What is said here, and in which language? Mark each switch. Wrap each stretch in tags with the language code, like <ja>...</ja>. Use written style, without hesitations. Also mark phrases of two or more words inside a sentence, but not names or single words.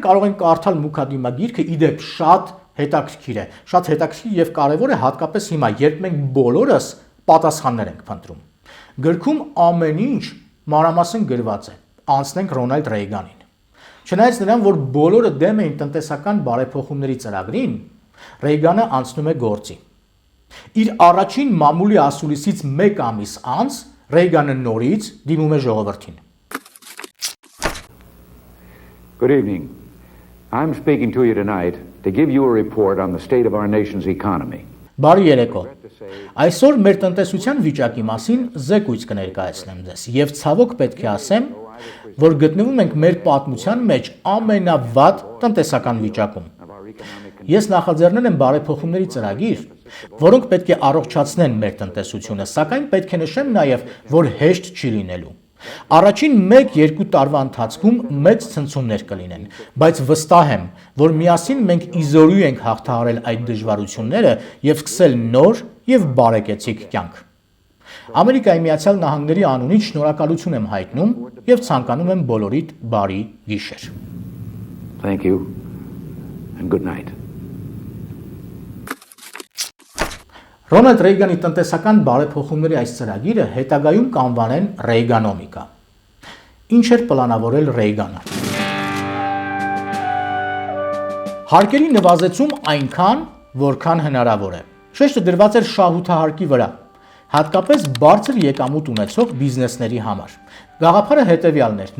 <hy>կարող են կարդալ Մուքադիմա գիրքը, իդեպ շատ հետաքրքիր է, շատ հետաքրքիր եւ կարեւոր է հատկապես հիմա, երբ մենք բոլորս պատասխաններ ենք փնտրում։ Գրքում ամեն ինչ մանրամասն գրված է։ Անցնենք Ռոնալդ Ռեյգանին։ Չնայած նրան, որ բոլորը դեմ էին տնտեսական բարեփոխումների ծրագրին, Ռեյգանը անցնում է գործի։ Իր առաջին մամուլի ասուլիսից 1 ամիս անց Ռեյգանը նորից դիմում է ժողովրդին։</hy> <en>Good evening. I'm speaking to you tonight to give you a report on the state of our nation's economy.</en> <hy>Բարի երեկո։ Այսօր մեր տնտեսության վիճակի մասին զեկույց կներկայացնեմ ձեզ եւ ցավոք պետք է ասեմ, որ գտնվում ենք մեր պատմության մեջ ամենավատ տնտեսական վիճակում։ Ես նախաձեռնել եմ բարեփոխումների ծրագիր, որոնք պետք է առողջացնեն մեր տնտեսությունը, սակայն պետք է նշեմ նաեւ, որ հեշտ չի լինելու։ Առաջին 1-2 տարվա ընթացքում մեծ ցնցումներ կլինեն, բայց վստահ եմ, որ միասին մենք իզորու ենք հաղթահարել այդ դժվարությունները եւ սկսել նոր եւ բարեկեցիկ կյանք։ Ամերիկայի Միացյալ Նահանգների անունից շնորհակալություն եմ հայտնում եւ ցանկանում եմ բոլորիդ բարի գիշեր։</hy> <en>Thank you and good night.</en> <hy>Ռոնալդ Ռեյգանի տնտեսական բարեփոխումների այս ծրագիրը հետագայում կանվանեն Ռեյգանոմիկա։ Ինչ էր պլանավորել Ռեյգանը։ Հարկերի նվազեցում այնքան, որքան հնարավոր է։ Շեշտը դրված էր շահութահարկի վրա, հատկապես բարձր եկամուտ ունեցող բիզնեսների համար։ Գաղափարը հետևյալն էր.</hy>